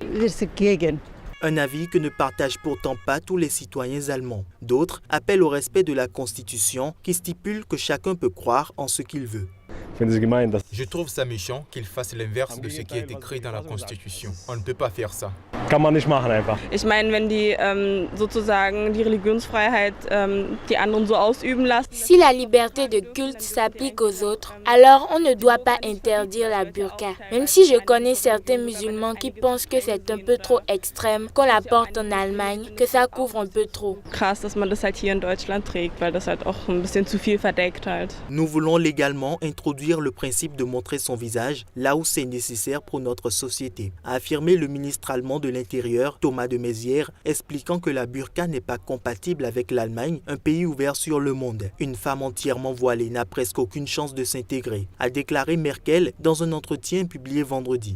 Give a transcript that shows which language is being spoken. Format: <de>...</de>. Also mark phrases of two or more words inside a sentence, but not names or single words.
<fr>Un avis que ne partagent pourtant pas tous les citoyens allemands. D'autres appellent au respect de la Constitution qui stipule que chacun peut croire en ce qu'il veut. Je trouve ça méchant qu'il fasse l'inverse de ce qui est écrit dans la Constitution. On ne peut pas faire ça.</fr> <de>Ich meine, wenn die sozusagen die Religionsfreiheit die anderen so ausüben lassen.</de> <fr>Si la liberté de culte s'applique aux autres, alors on ne doit pas interdire la burqa. Même si je connais certains musulmans qui pensent que c'est un peu trop extrême, qu'on la porte en Allemagne, que ça couvre un peu trop.</fr> <de>Krass, dass man das halt hier in Deutschland trägt, weil das halt auch ein bisschen zu viel verdeckt halt.</de> <fr>Nous voulons légalement introduire le principe de montrer son visage là où c'est nécessaire pour notre société, a affirmé le ministre allemand de l'Intérieur, Thomas de Maizière, expliquant que la burqa n'est pas compatible avec l'Allemagne, un pays ouvert sur le monde. Une femme entièrement voilée n'a presque aucune chance de s'intégrer, a déclaré Merkel dans un entretien publié vendredi.</fr>